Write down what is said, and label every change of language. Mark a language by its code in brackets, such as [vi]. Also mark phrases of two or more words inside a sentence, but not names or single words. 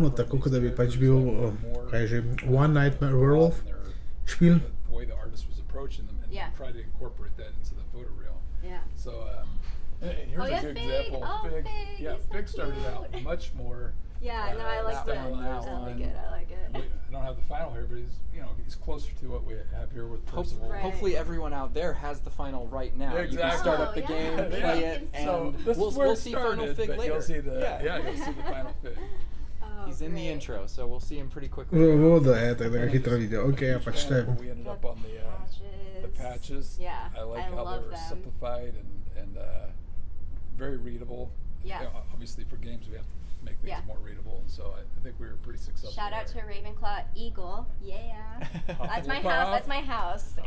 [en] inspiration [sl] tako, [en] from [sl] kot da bi [en] these [sl] pač [en] characters [sl] bil, [en] that were more [sl] kaj že, One Nightmare Werewolf, [en] and their- [sl] špil. [en] the way the artist was approaching them and Yeah. try to incorporate that into the photoreal. Yeah. So here's Oh, yeah, a good Fig. example. Oh, Fig, Fig, yeah, he's so Fig started out cute. much more. Yeah, no, I like that that. one, that I like one. it. I like it. I don't have the final here, but he's closer to what we have here with Percival. Right. Hopefully everyone out there has the final right now. You can Exactly. start up the Oh, game, yeah. play Yeah. it, So and this is where we'll it see started, final Fig but later. you'll see the yeah. you'll see the final Fig. Oh, He's in the great. intro, so we'll see him pretty quickly. [sl] V uvodu je, tako da ga hitro vidijo. Ok, ja pač to je. [en] We ended up on the patches. Yeah, I like I how love they were them. simplified and very readable. Yeah. Obviously for games we have to make things Yeah. more readable, and so I think we were pretty successful. Shout out to there. Ravenclaw Eagle. Yeah. That's my house. That's my house. In